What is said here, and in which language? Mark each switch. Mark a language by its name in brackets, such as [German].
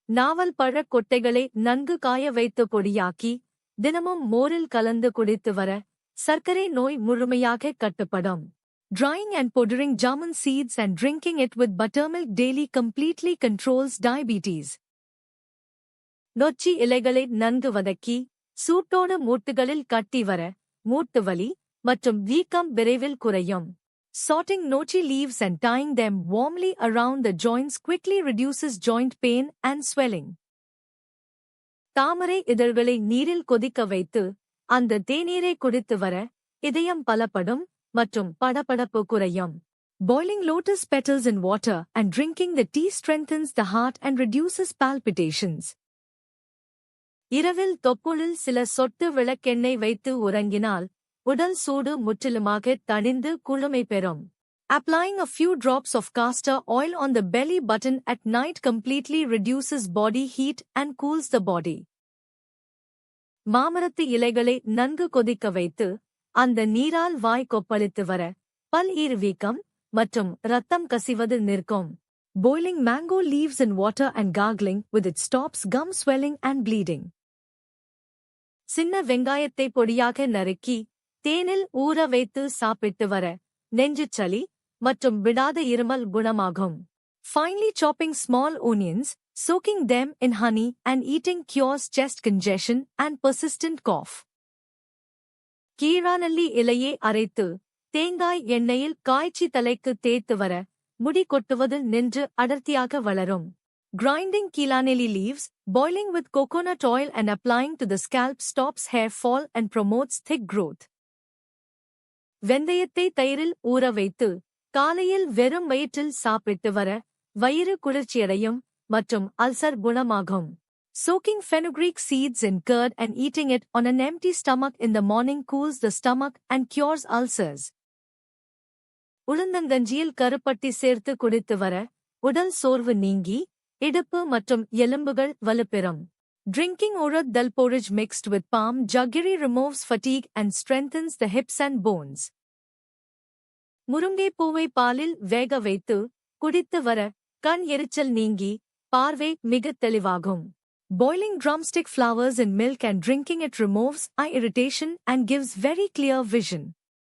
[Tamil] நாவல் பழக் கொட்டைகளை நன்கு காய வைத்து பொடியாக்கி தினமும் மோரில் கலந்து குடித்து வர சர்க்கரை நோய் முழுமையாக கட்டுப்படும். [English] Drying and powdering jamun seeds and drinking it with buttermilk daily completely controls diabetes. [Tamil] நொச்சி இலைகளை நன்கு வதக்கி சூட்டோடு மூட்டுகளில் கட்டி வர மூட்டு வலி மற்றும் வீக்கம் விரைவில் குறையும். [English] Sorting nochi leaves and tying them warmly around the joints quickly reduces joint pain and swelling. [Tamil] தாமரை இதழ்களை நீரில் கொதிக்க வைத்து அந்த தேநீரை குடித்து வர இதயம் பலப்படும் மற்றும் படபடப்பு குறையும். [English] Boiling lotus petals in water and drinking the tea strengthens the heart and reduces palpitations. [Tamil] இரவில் தொப்புளில் சில சொட்டு விளக்கெண்ணெய் வைத்து உறங்கினால் உடல் சூடு முற்றிலுமாக தணிந்து குளுமை பெறும். [English] Applying a few drops of castor oil on the belly button at night completely reduces body heat and cools the body. [Tamil] மாமரத்து இலைகளை நன்கு கொதிக்க வைத்து அந்த நீரால் வாய் கொப்பளித்து வர பல் வீக்கம் மற்றும் இரத்தம் கசிவது நிற்கும். [English] Boiling mango leaves in water and gargling with it stops gum swelling and bleeding. [Tamil] சின்ன வெங்காயத்தை பொடியாக நறுக்கி தேனில் ஊற வைத்து சாப்பிட்டு வர நெஞ்சுச் சளி மற்றும் விடாத இருமல் குணமாகும். [English] Finely chopping small onions, soaking them in honey and eating cures chest congestion and persistent cough. [Tamil] கீழாநெல்லி இலையை அரைத்து தேங்காய் எண்ணெயில் காய்ச்சி தலைக்கு தேய்த்து வர முடி கொட்டுவது நின்று அடர்த்தியாக வளரும். [English] Grinding கீழாநெல்லி leaves, boiling with coconut oil and applying to the scalp stops hair fall and promotes thick growth. [Tamil] வெந்தயத்தை தயிரில் ஊற வைத்து காலையில் வெறும் வயிற்றில் சாப்பிட்டு வர வயிறு குளிர்ச்சியடையும் மற்றும் அல்சர் குணமாகும். [English] Soaking fenugreek seeds in curd and eating it on an empty stomach in the morning cools the stomach and cures ulcers. [Tamil] உளுந்தங்கஞ்சியில் கருப்பட்டி சேர்த்து குடித்து வர உடல் சோர்வு நீங்கி இடுப்பு மற்றும் எலும்புகள் வலுப்பெறும். [English] Drinking urad dal porridge mixed with palm jaggery removes fatigue and strengthens the hips and bones. [Tamil] முருங்கை பூவை பாலில் வேக வைத்து குடித்து வர கண் எரிச்சல் நீங்கி பார்வை மிகத் தெளிவாகும். [English] Boiling drumstick flowers in milk and drinking it removes eye irritation and gives very clear vision.